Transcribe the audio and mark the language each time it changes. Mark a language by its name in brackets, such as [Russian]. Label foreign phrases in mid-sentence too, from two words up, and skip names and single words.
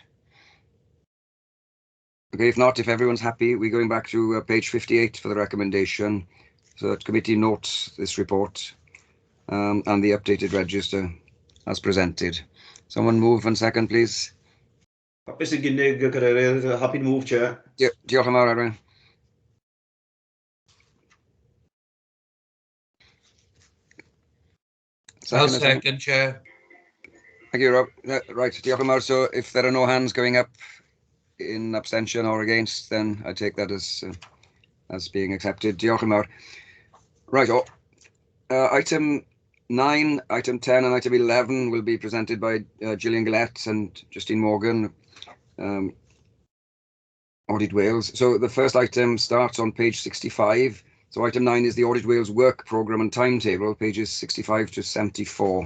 [English] Okay, if not, if everyone's happy, we're going back to page 58 for the recommendation. So that committee notes this report and the updated register as presented. Someone move and second, please. Happy to move, Chair. [Welsh] Diolch yn fawr, Edwin. [English] I'll second, Chair. Thank you, Rob. Right, [Welsh] diolch yn fawr. [English] So if there are no hands going up in abstention or against, then I take that as being accepted. [Welsh] Diolch yn fawr. [English] Right, item 9, item 10 and item 11 will be presented by Gillian Gillette and Justine Morgan, Audit Wales. So the first item starts on page 65. So item 9 is the Audit Wales work programme and timetable, pages 65 to 74.